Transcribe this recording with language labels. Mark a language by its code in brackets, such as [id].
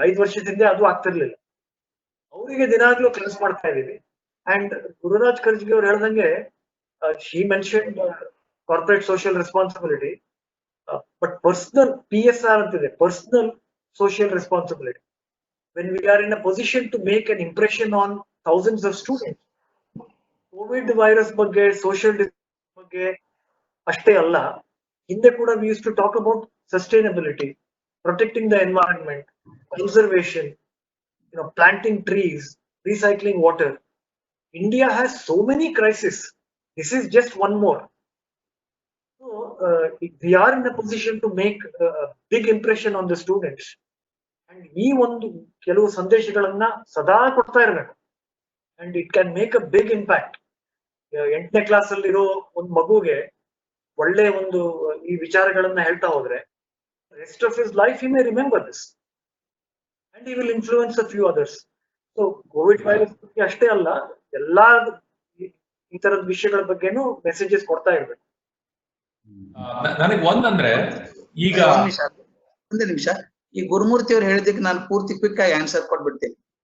[kn] 5 ವರ್ಷದಿಂದ ಅದು ಆಗ್ತಿರ್ಲಿಲ್ಲ. ಅವರಿಗೆ ದಿನಾಗ್ಲೂ ಕ್ಲಾಸ್ ಮಾಡ್ತಾ ಇದೀವಿ. [en] and Gururaj Karjagi [kn] ಅವ್ರು ಹೇಳ್ದಂಗೆ, [en] She mentioned corporate social responsibility, but personal PSR ಅಂತಿದೆ, personal social responsibility. When we are in a position to make an impression on thousands of students, COVID virus ಬಗ್ಗೆ, social distancing [kn] ಬಗ್ಗೆ ಅಷ್ಟೇ ಅಲ್ಲ, ಹಿಂದೆ ಕೂಡ [en] we used to talk about sustainability, protecting the environment, conservation, planting trees, recycling water. India has so many crises. This is just one more. So we are in a position to make a big impression on the students. [kn] And ಈ ಒಂದು ಕೆಲವು ಸಂದೇಶಗಳನ್ನ ಸದಾ ಕೊಡ್ತಾ ಇರಬೇಕು. [en] And it can make a big impact. [kn] 8ನೇ class ಅಲ್ಲಿರೋ ಒಂದು ಮಗುಗೆ ಒಳ್ಳೆ ಒಂದು ಈ ವಿಚಾರಗಳನ್ನ ಹೇಳ್ತಾ ಹೋದ್ರೆ [en] rest of his life he may remember this and he will influence a few others. [kn] So covid virus ಬಗ್ಗೆ ಅಷ್ಟೇ ಅಲ್ಲ, ಎಲ್ಲಾ ಈ ತರದ ವಿಷಯಗಳ ಬಗ್ಗೆನೂ ಮೆಸೇಜಸ್ ಕೊಡ್ತಾ ಇರ್ಬೇಕು. ನನಗೆ ಒಂದಂದ್ರೆ ಈಗ ಒಂದೇ ನಿಮಿಷ, ಈ ಗುರುಮೂರ್ತಿ ಅವ್ರು ಹೇಳಿದ್ದಕ್ಕೆ ನಾನು ಪೂರ್ತಿ ಕ್ವಿಕ್ ಆಗಿ ಆನ್ಸರ್ ಕೊಟ್ಬಿಡ್ತೀನಿ.